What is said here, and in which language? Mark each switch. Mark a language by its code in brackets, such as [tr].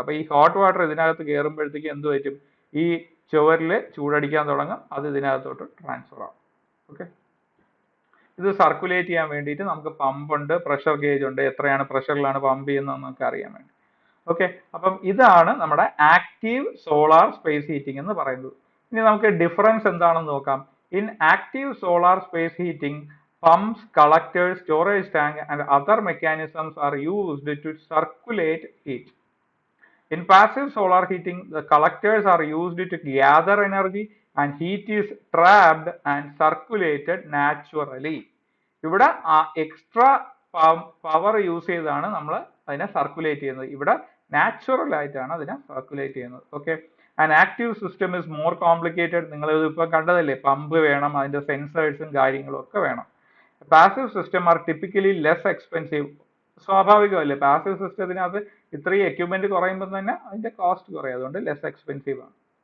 [ml] അപ്പൊ ഈ hot water ഇതിനകത്ത് കയറുമ്പോഴത്തേക്ക് എന്ത് പറ്റും, ഈ ചുവരില് ചൂടടിക്കാൻ തുടങ്ങും, അത് ഇതിനകത്തോട്ട് ട്രാൻസ്ഫർ ആവും. ഓക്കെ, ഇത് സർക്കുലേറ്റ് ചെയ്യാൻ വേണ്ടിയിട്ട് നമുക്ക് പമ്പ് ഉണ്ട്, പ്രഷർ ഗേജ് ഉണ്ട്, എത്രയാണ് പ്രഷറിലാണ് പമ്പ് ചെയ്യുന്നത് നമുക്ക് അറിയാൻ വേണ്ടി. ഓക്കെ, അപ്പം ഇതാണ് നമ്മുടെ ആക്റ്റീവ് സോളാർ സ്പേസ് ഹീറ്റിംഗ് എന്ന് പറയുന്നത്. ഇനി നമുക്ക് ഡിഫറൻസ് എന്താണെന്ന് നോക്കാം. [en] In active solar space heating, pumps, collectors, storage tank and other mechanisms are used to circulate heat. In passive solar heating, the collectors are used to gather energy and heat is trapped and circulated naturally. [ml] ഇവിടെ extra power use ചെയ്താണ് നമ്മൾ അതിനെ circulate ചെയ്യുന്നത്. ഇവിടെ natural ആയിട്ടാണ് അതിനെ circulate ചെയ്യുന്നത്. Okay, [en] And active system is more complicated. [ml] നിങ്ങൾ ഇതിപ്പോൾ കണ്ടതല്ലേ, പമ്പ് വേണം, അതിന്റെ സെൻസേഴ്സും കാര്യങ്ങളും ഒക്കെ വേണം. [en] Passive system are typically less expensive. [ml] സ്വാഭാവികമല്ലേ, passive സിസ്റ്റത്തിനകത്ത് ഇത്രയും എക്യുപ്മെന്റ് കുറയുമ്പോൾ തന്നെ അതിന്റെ കോസ്റ്റ് കുറയും, അതുകൊണ്ട് ലെസ് എക്സ്പെൻസീവ് ആണ്.